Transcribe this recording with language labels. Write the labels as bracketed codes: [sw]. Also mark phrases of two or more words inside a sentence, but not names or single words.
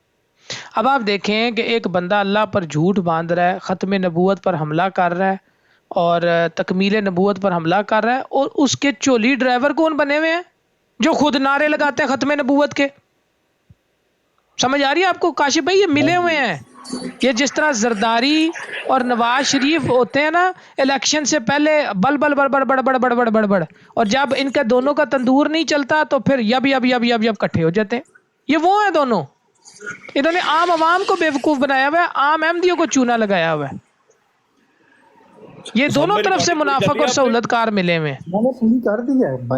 [ur] اب آپ دیکھیں کہ ایک بندہ اللہ پر جھوٹ باندھ رہا ہے، ختم نبوت پر حملہ کر رہا ہے اور تکمیل نبوت پر حملہ کر رہا ہے، اور اس کے چولی ڈرائیور کون بنے ہوئے ہیں؟ جو خود نعرے لگاتے ہیں ختم نبوت کے. سمجھ آ رہی ہے آپ کو کاشف بھائی؟ یہ ملے ہوئے ہیں. یہ جس طرح زرداری اور نواز شریف ہوتے ہیں نا الیکشن سے پہلے بل بل بڑ بڑ بڑ بڑ بڑ بڑ بڑ بڑ، اور جب ان کا دونوں کا تندور نہیں چلتا تو پھر یب یب یب یب یب کٹھے ہو جاتے ہیں. یہ وہ ہیں دونوں. انہوں نے عام عوام کو بیوقوف بنایا ہوا ہے، عام احمدیوں کو چونا لگایا ہوا ہے. یہ دونوں طرف سے منافق اور سہولت کار ملے ہوئے ہیں. میں نے صحیح کر دیا ہے.